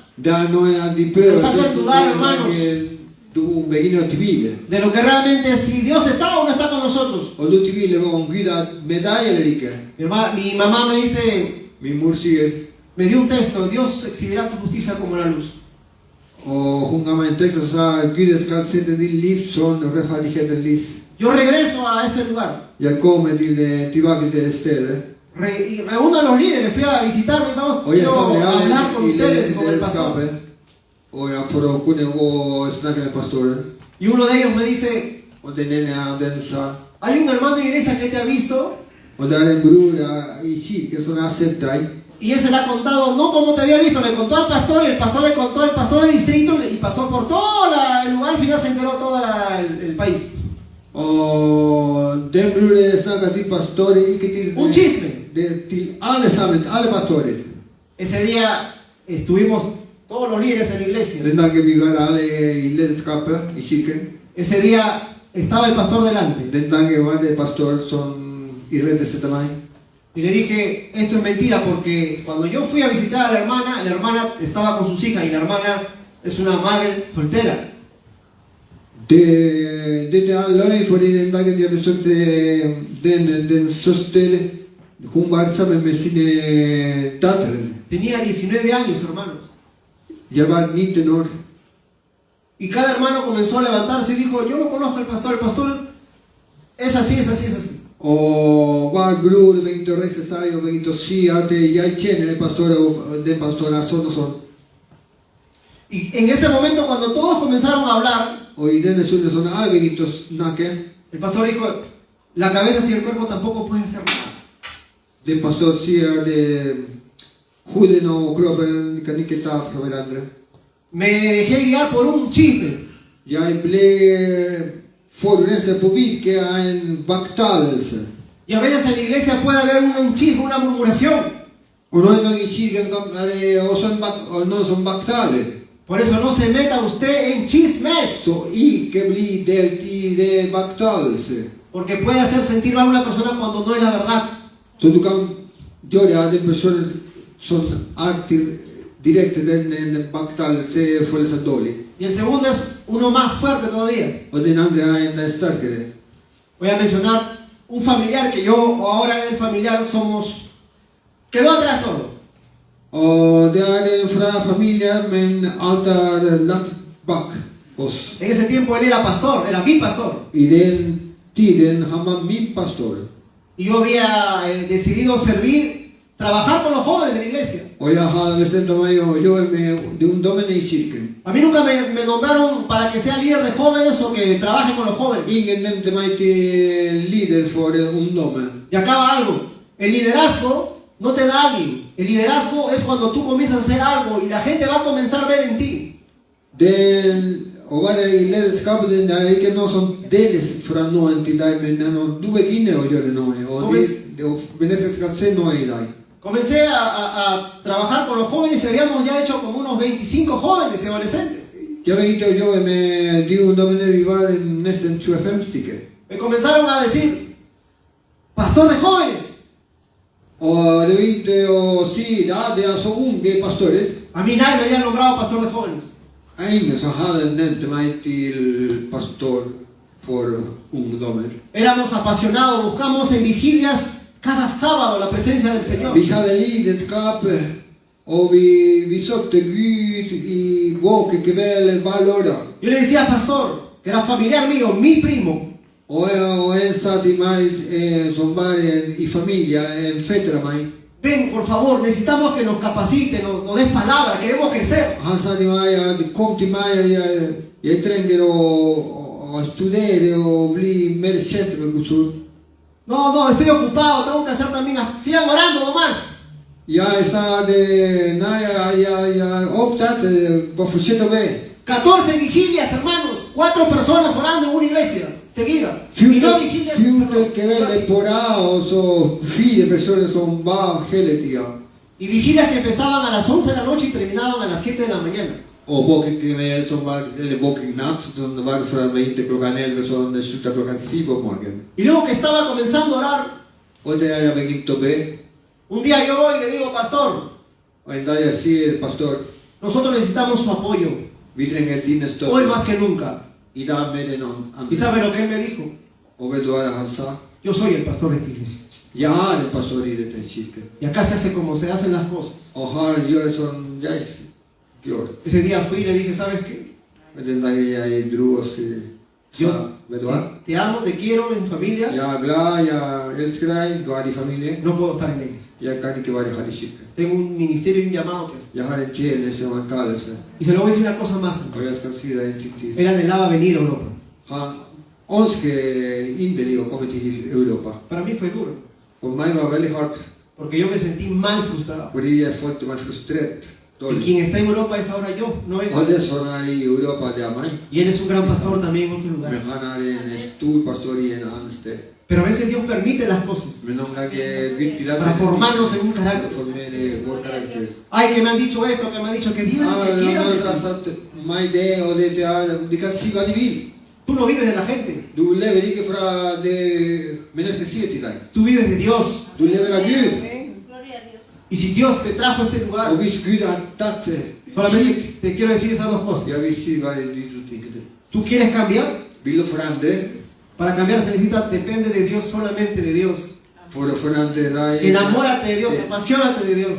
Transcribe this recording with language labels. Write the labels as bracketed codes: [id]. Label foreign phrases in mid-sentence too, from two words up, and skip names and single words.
[no] Det er noen av de prøver [es] Nos hacen dudar, hermanos. [no] du begynner å tvile. [es] de lo que realmente es si Dios está o no está con nosotros. [no] Og du tviler om Gud er med deg eller ikke. [es] Mi mamá me dice, [no] Min mor sier, [es] me dio un texto, Dios exhibirá tu justicia como la luz. [no] og hun ga meg en tekst og sa, Gud skal sette din liv som rettferdighetens lys. [es] Yo regreso a ese lugar. [no] Jeg kommer tilbake til det stedet. [es] Y reúno a los líderes, fui a visitarme y vamos [no] Og jeg [es] quiero [no] samler [es] hablar con [no] alle i [es] ustedes y con el pastor. [no] lederskapet. Og jeg for å kunne gå og snakke med pastoren. [es] Y uno de ellos me dice, [no] Og den ene av dem sa, [es] hay un hermano de iglesia que te ha visto [no] og det er en bror i kirken som har sett deg. [es] y ese le ha contado, no como te había visto, le contó al pastor y el pastor le contó al pastor del distrito y pasó por todo el lugar, al final se enteró todo el país. [no] Og den broren snakket til pastoren, ikke til [es] Un chisme. [no] til alle sammen, alle pastorer. [es] Ese día estuvimos todos los líderes en la iglesia. [no] Den dagen vi var alle i ledelskapet i kirken. [es] Ese día estaba el pastor delante. [no] Den dagen var det pastor som irettesatte meg. [es] Y le dije, esto es mentira, porque cuando yo fui a visitar a la hermana estaba con sus hijas y la hermana es una madre soltera. [no] Det er løgn, fordi den dagen jeg besøkte den søster, hun var sammen med sine døtre. [es] Tenía 19 años, hermanos. [no] Jeg var 19 år. [es] Y cada hermano comenzó a levantarse y dijo, yo no conozco al pastor, el pastor es así, es así, es así. [no] Og hver bror begynte å reise seg og begynte å si at jeg kjenner den pastor er sånn og sånn. [es] Y en ese momento, cuando todos comenzaron a hablar, [no] Og i denne stunden sånn jeg begynte å snakke, [es] el pastor dijo, la cabeza sin el cuerpo tampoco puede hacer nada. [no] den pastor sier at hodet og kroppen kan ikke ta fra hverandre. [es] Me dejé guiar por un chisme. [no] Jeg ble forurenset på hvilket er en baktalelse. [es] Y a veces en la iglesia puede haber un chisme, una murmuración. [no] Og noen ganger i kirken er det også noen som baktaler. [es] Por eso no se meta usted en chismes, [no] Så ikke bli delt i det baktalelse. [es] porque puede hacer sentir mal a una persona cuando no es la verdad. [no] Så du kan gjøre at en person som er direkte den baktalelse føler seg dårlig. [es] Y el segundo es uno más fuerte todavía. [no] Og den andre er en sterkere. [es] Voy a mencionar un familiar que yo, o ahora el familiar, quedó atrás todo. [no] Og det er fra familien, men alt er lagt bak oss. [es] En ese tiempo él era pastor, era mi pastor. [no] I den tiden han var min pastor. [es] Y yo había decidido trabajar con los jóvenes de la iglesia. [no] Og jeg har bestemt meg å jobbe med de ungdommene i kirken. [es] A mí nunca me nombraron para que sea líder de jóvenes o que trabaje con los jóvenes. [no] Ingen nevnte meg til leder for ungdommen. [es] Y acaba algo. El liderazgo no te da alguien. El liderazgo es cuando tú comienzas a hacer algo y la gente va a comenzar a ver en ti. [no] Å være i lederskapet det er ikke noe som deles fra noen til deg, men når du er inne og gjør noe, og mennesker skal se noe i deg. [es] Comencé a trabajar con los jóvenes y habíamos ya hecho como unos 25 jóvenes y adolescentes. [no] Jeg begynte å jobbe med de ungdommene, vi var nesten 25 stykker. [es] Me comenzaron a decir, pastor de jóvenes. [no] Og det begynte å si, ja, det er så unge pastorer. [es] A mí nadie me había nombrado pastor de jóvenes. [no] Ingen som hadde nevnt meg til pastor for ungdommer. [es] Éramos apasionados, buscamos en vigilias cada sábado la presencia del Señor. [no] Vi hadde lidenskap, og vi søkte Gud i våkekveld hver lørdag. [es] Yo le decía al pastor, que era familiar mío, mi primo, [no] Og en sa til meg som var i familie, en fetter av meg. [es] ven por favor, necesitamos que nos capaciten, nos des palabra, queremos crecer. [no] Han sa til meg at kom til meg, jeg trenger å studere og bli mer kjent med Guds ord. [es] No, estoy ocupado, tengo que hacer también, sigan orando nomás. [no] Jeg sa det, nei, jeg er opptatt, bare fortsett å be. [es] 14 vigilias, hermanos, 4 personas orando en una iglesia, seguida. Y no vigilias. [no] 14 kvelder på rad, og så 4 personer som var hele tida. [es] Y vigilias que empezaban a las 11 de la noche y terminaban a las 7 de la mañana. [no] Og våkekveld som var, eller våkenatt, som var fra begynte klokken 11, så det sluttet klokken 7 på morgenen. [es] Y luego que estaba comenzando a orar, [no] Og det er jeg begynte å be. [es] un día yo voy y le digo, pastor, Og en dag jeg sier, pastor, nosotros necesitamos su apoyo, [no] vi trenger dine [es] hoy [no] støtte. [es] más que nunca. [no] I dag med den [es] ¿Y [no] andre. [es] sabe lo que él me dijo? [no] Og vet du hva han sa? [es] Yo soy el pastor de esta iglesia. [no] Jeg har en pastor i dette kirken. [es] Y acá se hace como se hacen las cosas. [no] Og han gjør som jeg gjør. [es] Ese día fui y le dije, ¿sabes qué? [no] Og den dag jeg dro og sa, vet du hva? [es] Te amo, te quiero, en familia. [no] Jeg er glad, jeg elsker deg, du er i familie. [es] No puedo estar en la iglesia. [no] Jeg kan ikke være her i kirken. [es] Tengo un ministerio y un llamado que hacer. [no] Jeg har en tjeneste og en kallelse. [es] Y se lo voy a decir una cosa más. [no] Og jeg skal si deg en ting til. [es] Él anhelaba venir a Europa. [no] Han ønsker inderlig å komme til Europa. [es] Para mí fue duro, [no] For meg var det veldig hardt, [es] porque yo me sentí mal frustrado. [no] fordi jeg følte meg frustrert. [es] Y [no] Dårlig. [es] quien está en Europa es ahora yo, no él. [no] Og det som er i Europa, det er meg. [es] Y él es un gran pastor también en otro [no] Men [es] lugar. [no] han er en stor pastor i en annen sted. [es] Pero a veces Dios permite las cosas [no] Men noen ganger Gud [es] para [no] tillater [es] formarnos en un [no] for å [es] carácter. [no] formere vår karakter. [es] Ay, que me han dicho esto, que me han dicho que viven lo que [no] Han [es] quieran. [no] har sagt meg det og det til alle. De kan si hva de vil. [es] Tú no vives de la gente, [no] Du lever ikke fra det mennesket sier til deg. [es] tú vives de Dios. [no] Du lever av Gud. [es] Gloria a Dios. Y si Dios te trajo a este lugar, [no] Og hvis Gud har tatt det [es] solamente te quiero decir esas dos cosas. [no] Jeg vil si hva de to tingene. [es] ¿Tú quieres cambiar? [no] Vil du forandre? [es] Para cambiar se necesita, depende de Dios, solamente de Dios. [no] For å forandre deg [es] Enamórate de Dios, apasionate de Dios.